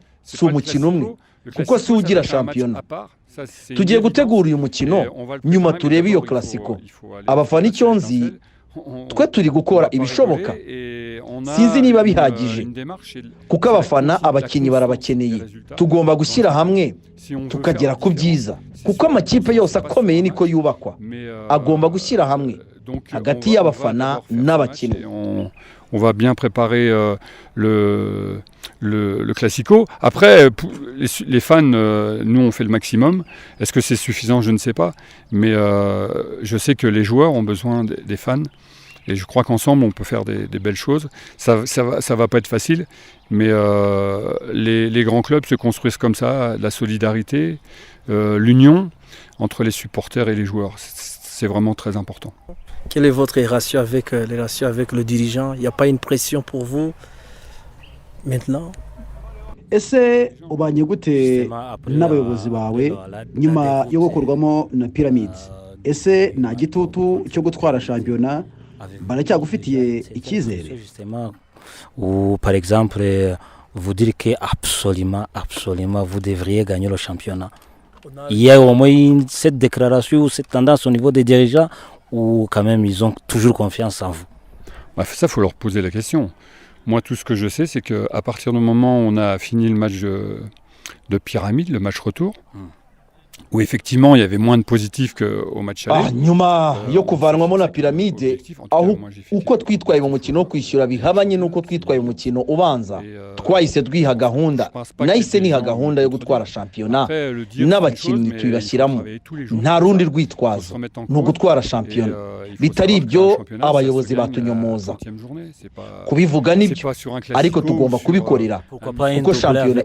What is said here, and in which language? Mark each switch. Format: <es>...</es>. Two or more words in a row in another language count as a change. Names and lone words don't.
<rw>si umukino umwe kuko si ugira shampiyona tugiye gutegura uyu mukino nyuma turebe iyo Classico abafana icyo nzi twe turi gukora ibishoboka sinzi niba bihagije kuko abafana abakinnyi barabakeneye tugomba gushyira hamwe tukagera ku byiza kuko amakipe yose akomeye niko yubakwa agomba gushyira hamwe hagati y'abafana n'abakinnyi.</rw> <fr>On va bien préparer le Classico. Après, les fans, nous, on fait le maximum. Est-ce que c'est suffisant? Je ne sais pas. Mais je sais que les joueurs ont besoin des fans. Et je crois qu'ensemble, on peut faire des belles choses. Ça va pas être facile. Mais les grands clubs se construisent comme ça. La solidarité, l'union entre les supporters et les joueurs. C'est vraiment très important. Quelle est votre relation avec le dirigeant? Il n'y a pas une pression pour vous maintenant?</fr> <rw>ese ubanye gute n'abayobozi bawe nyuma yo gukorwamo na Pyramids? Ese nta gitutu cyo gutwara shampiyona baracyagufitiye icyizere?</rw> <fr>Ou par exemple vous dire que absolument vous devriez gagner le championnat. Il y a au moins cette déclaration ou cette tendance au niveau des dirigeants ou quand même ils ont toujours confiance en vous? Ça, il faut leur poser la question. Moi, tout ce que je sais, c'est qu'à partir du moment où on a fini le match de Pyramide, le match retour, où effectivement il y avait moins de positifs qu'au match aller.</fr> <rw>Nyuma yo kuvanwamo na Pyramide aho uko twitwaye mu mukino kwishyura bihabanye nuko twitwaye mu mukino ubanza twahise twiha gahunda nahise niha gahunda yo gutwara shampiyona n'abakinnyi tubashyiramo nta rundi rwitwazo no gutwara shampiyona bitari ibyo abayobozi batunyomoza kubivuga nibyo ariko tugomba kubikorera kuko shampiyona</rw>